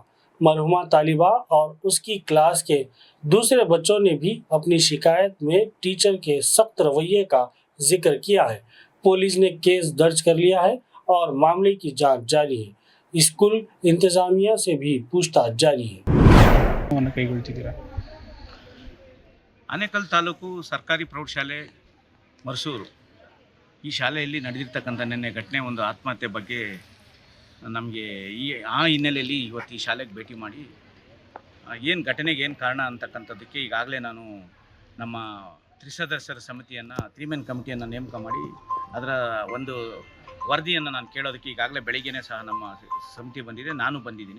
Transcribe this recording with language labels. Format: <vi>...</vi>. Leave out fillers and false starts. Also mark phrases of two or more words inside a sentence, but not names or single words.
<hi>मरहुमा तालिबा और उसकी क्लास के दूसरे बच्चों ने भी अपनी शिकायत में टीचर के सख्त रवैये का जिक्र किया है। पुलिस ने केस दर्ज कर लिया है और मामले की जांच जारी है। स्कूल इंतजामिया से भी पूछताछ जारी है।</hi> <kn>ಕೈಗೊಳ್ತಿದ್ದೀರಾ? ಆನೇಕಲ್ ತಾಲೂಕು ಸರ್ಕಾರಿ ಪ್ರೌಢಶಾಲೆ ಮರಸೂರು ಈ ಶಾಲೆಯಲ್ಲಿ ನಡೆದಿರ್ತಕ್ಕಂಥ ನಿನ್ನೆ ಘಟನೆ ಒಂದು ಆತ್ಮಹತ್ಯೆ ಬಗ್ಗೆ ನಮಗೆ ಆ ಹಿನ್ನೆಲೆಯಲ್ಲಿ ಇವತ್ತು ಈ ಶಾಲೆಗೆ ಭೇಟಿ ಮಾಡಿ ಏನು ಘಟನೆಗೆ ಏನು ಕಾರಣ ಅಂತಕ್ಕಂಥದ್ದಕ್ಕೆ ಈಗಾಗಲೇ ನಾನು ನಮ್ಮ ತ್ರಿಸದಸ್ಯರ ಸಮಿತಿಯನ್ನು 3</kn> <en>men committeeಯನ್ನು</en> <kn>ನೇಮಕ ಮಾಡಿ ಅದರ ಒಂದು ವರದಿಯನ್ನು ನಾನು ಕೇಳೋದಕ್ಕೆ ಈಗಾಗಲೇ ಬೆಳಿಗ್ಗೆನೇ ಸಹ ನಮ್ಮ ಸಮಿತಿ ಬಂದಿದೆ, ನಾನು ಬಂದಿದ್ದೀನಿ.</kn>